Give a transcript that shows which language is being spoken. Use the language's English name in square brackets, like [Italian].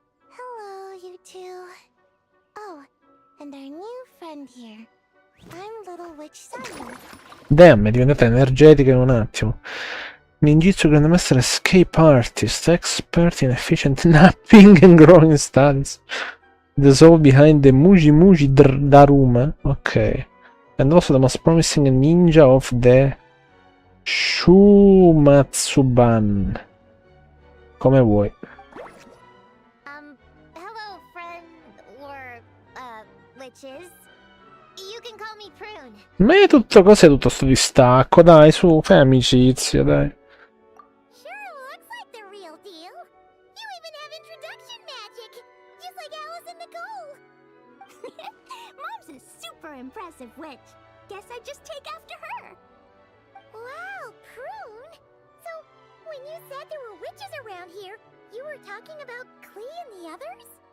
[English] Hello, you two. Oh, and our new friend here. I'm Little Witch Sunny. [Italian] Damn, è diventata energetica in un attimo. [English] Ninjitsu grandmaster escape artist, expert in efficient napping and growing studies. The soul behind the Muji Muji Daruma. Ok. And also the most promising ninja of the Shumatsuban. [Italian] Come vuoi. [English] Hello, friend, or, witches. You can call me Prune. [Italian] Ma è tutto cos'è tutto sto distacco? Dai, su, fai amicizia, dai. [English] Sure looks like the real deal. You even have introduction magic, just like Alice and Nicole. Mom's a super impressive witch. Guess I just take after her. Wow, Prune. So, when you said there were witches around here, you were talking about Klee and the others?